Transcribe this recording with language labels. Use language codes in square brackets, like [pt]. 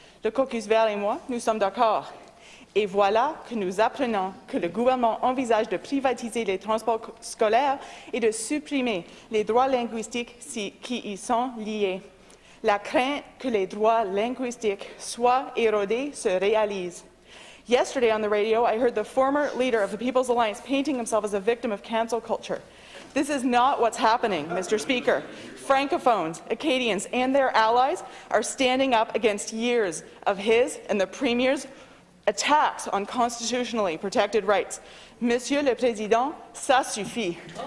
[fr] Le caucus vert et moi, nous sommes d'accord. Et voilà que nous apprenons que le gouvernement envisage de privatiser les transports scolaires et de supprimer les droits linguistiques qui y sont liés. La crainte que les droits linguistiques soient érodés se réalise. [en] Yesterday on the radio, I heard the former leader of the People's Alliance painting himself as a victim of cancel culture. This is not what's happening, Mr. Speaker. Francophones, Acadians, and their allies are standing up against years of his and the Premier's attacks on constitutionally protected rights. [fr] Monsieur le Président, ça suffit.